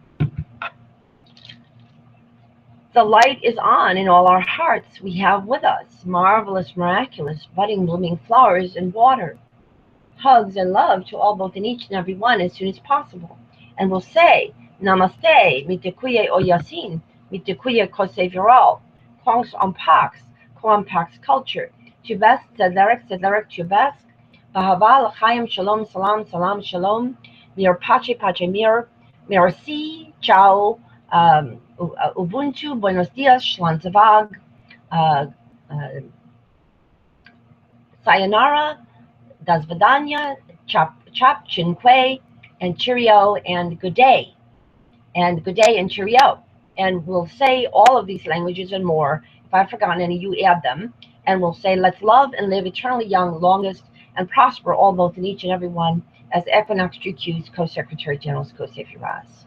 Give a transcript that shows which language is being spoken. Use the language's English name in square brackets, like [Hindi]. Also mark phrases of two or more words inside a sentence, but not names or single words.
[English] The light is on in all our hearts. We have with us marvelous, miraculous, budding, blooming flowers in water. Hugs and love to all, both and each and every one, as soon as possible. And we'll say, Namaste, mitekuye oyasin, mitekuye koseviral, kongs ompax, koampax culture, tubesk, tzederek, tubesk, bahaval, chayim, shalom, salam, salam, shalom, mir pache, mir, merci, ciao, ubuntu, buenos dias, shlanzavag, sayonara, das vidanya, chap, chinque, and cheerio, and good day. And good day and cheerio. And we'll say all of these languages and more. If I've forgotten any, you add them. And we'll say, let's love and live eternally young, longest, and prosper all, both and each and every one, as Equinox GQ's Co-Secretary General's Co-Savior.